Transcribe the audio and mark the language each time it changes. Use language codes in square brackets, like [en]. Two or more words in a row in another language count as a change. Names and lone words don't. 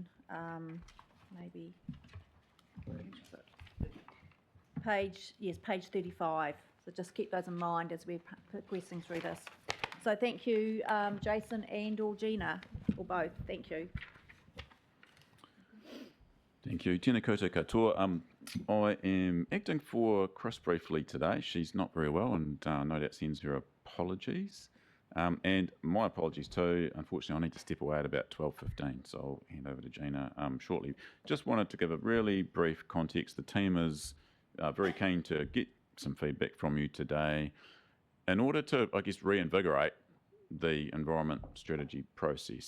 [en] Maybe page 35. So just keep those in mind as we're progressing through this. So thank you, Jason and or Gina, or both. Thank you. Thank you. [mi] Tēnā koutou katoa. [en] I am acting for Chris briefly today. She's not very well and no doubt sends her apologies. And my apologies too. Unfortunately, I need to step away at about 12:15, so I'll hand over to Gina shortly. Just wanted to give a really brief context. The team is very keen to get some feedback from you today in order to, I guess, reinvigorate the environment strategy process.